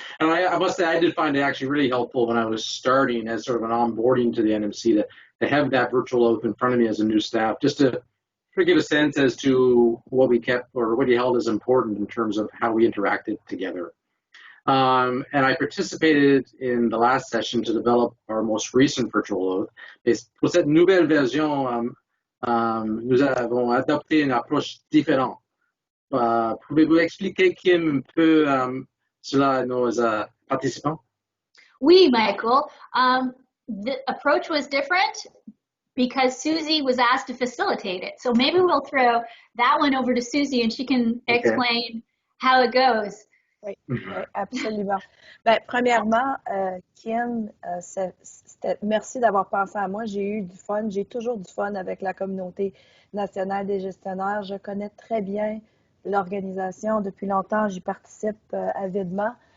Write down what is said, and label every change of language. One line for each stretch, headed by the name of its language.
English: And I must say, I did find it actually really helpful when I was starting as sort of an onboarding to the NMC to have that virtual oath in front of me as a new staff, just to get a sense as to what we kept or what he held as important in terms of how we interacted together. And I participated in the last session to develop our most recent virtual oath.
French: Et pour cette nouvelle version, nous avons adopté une approche différente. Pouvez-vous expliquer, Kim, un peu cela à nos participants? Oui, Michael.
English: The approach was different because Susie was asked to facilitate it. So maybe we'll throw that one over to Susie and she can explain how it goes.
French: Oui, oui, absolument. Ben, premièrement, Kim, merci d'avoir pensé à moi. J'ai eu du fun, j'ai toujours du fun avec la Communauté nationale des gestionnaires. Je connais très bien l'organisation depuis longtemps, j'y participe avidement.